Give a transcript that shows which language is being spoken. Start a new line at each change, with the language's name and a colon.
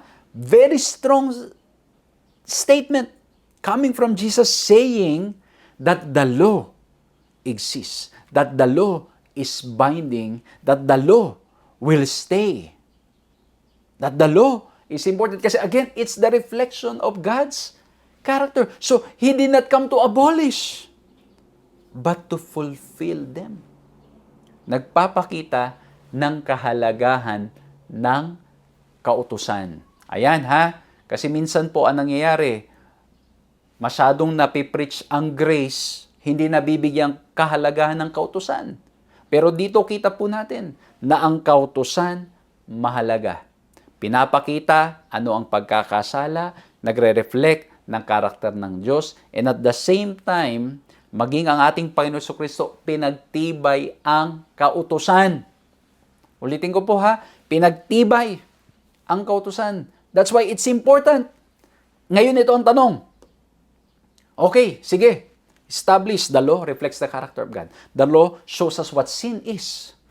English: Very strong statement coming from Jesus saying that the law exists, that the law is binding, that the law will stay. That the law is important kasi again, it's the reflection of God's character. So, He did not come to abolish, but to fulfill them.
Filipino: Nagpapakita ng kahalagahan ng kautusan. Ayan kasi minsan po ang nangyayari, masyadong napipreach ang grace, hindi nabibigyang kahalagahan ng kautusan. Pero dito kita po natin na ang kautusan mahalaga. Pinapakita ano ang pagkakasala, nagre-reflect ng karakter ng Diyos,
English: and at the same time,
Filipino: maging ang ating Panginoon Jesucristo, pinagtibay ang kautusan. Ulitin ko po pinagtibay ang kautusan.
English: That's why it's important.
Filipino: Ngayon ito ang tanong.
English: Okay,
Filipino: sige.
English: Establish the law reflects the character of God. The law shows us what sin is.